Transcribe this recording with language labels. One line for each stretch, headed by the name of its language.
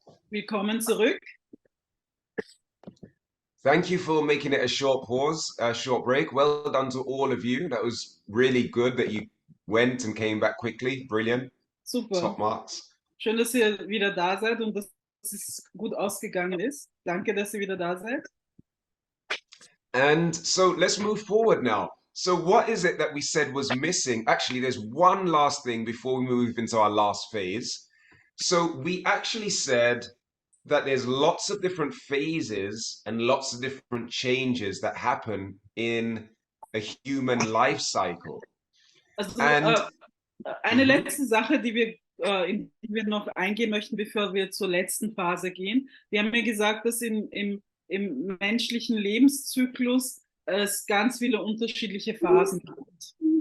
German: Willkommen zurück.
English: Thank you for making it a short pause, a short break. Well done to all of you. That was really good that you went and came back quickly. Brilliant. Super. Top marks.
German: Schön, dass ihr wieder da seid und dass es gut ausgegangen ist. Danke, dass ihr wieder da seid.
English: And so let's move forward now. So what is it that we said was missing? Actually, there's one last thing before we move into our last phase. So we actually said that there's lots of different phases and lots of different changes that happen in a human life cycle.
German: Also
English: And
German: eine letzte Sache, in die wir noch eingehen möchten, bevor wir zur letzten Phase gehen. Wir haben ja gesagt, dass im menschlichen Lebenszyklus es ganz viele unterschiedliche Phasen gibt.